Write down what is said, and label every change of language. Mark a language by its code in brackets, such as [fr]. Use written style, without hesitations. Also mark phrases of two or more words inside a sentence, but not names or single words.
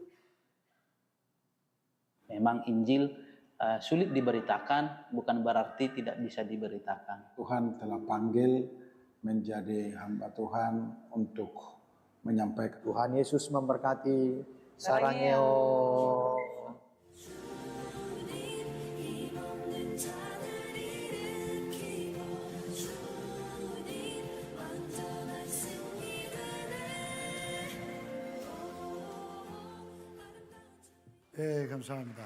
[id] Memang Injil sulit diberitakan, bukan berarti tidak bisa diberitakan. Tuhan telah panggil menjadi hamba Tuhan untuk menyampaikan. Tuhan Yesus memberkati. [ko] Sarangeo. 힘없는 자들 일으키고 주님 완전한 승리 네, 감사합니다.